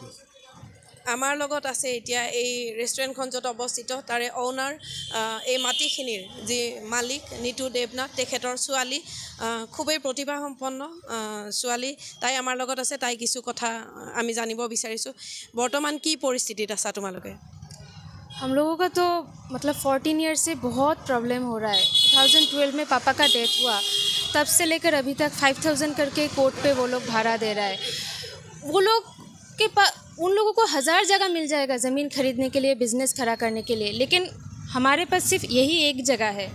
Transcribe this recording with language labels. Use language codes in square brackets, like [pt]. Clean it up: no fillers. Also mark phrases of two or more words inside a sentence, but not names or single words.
[as] আমাৰ লগত আছে এতিয়া এই ৰেষ্টুৰেণ্টখন য'ত অৱস্থিত তাৰে অ'নাৰ, এই মাটিখিনিৰ যি মালিক নিতু দেৱনাথ, তেখেতৰ ছোৱালী, খুবেই প্ৰতিভাসম্পন্ন ছোৱালী, তাই আমাৰ লগত আছে। তাই কিছু কথা আমি জানিব বিচাৰিছোঁ। বৰ্তমান কি পৰিস্থিতিত আছা তোমালোকে? [hi] हम लोगों का तो मतलब 14 ईयर्स से बहुत प्रॉब्लम हो रहा है। 2012 में पापा का डेथ हुआ, तब से लेकर अभी तक 5,000 करके कोर्ट पे वो लोग भाड़ा दे रहा है। वो लोग के पास उन लोगों को 1000 जगह मिल जाएगा ज़मीन खरीदने के लिए, बिज़नेस खड़ा करने के लिए, लेकिन हमारे पास सिर्फ यही एक जगह है।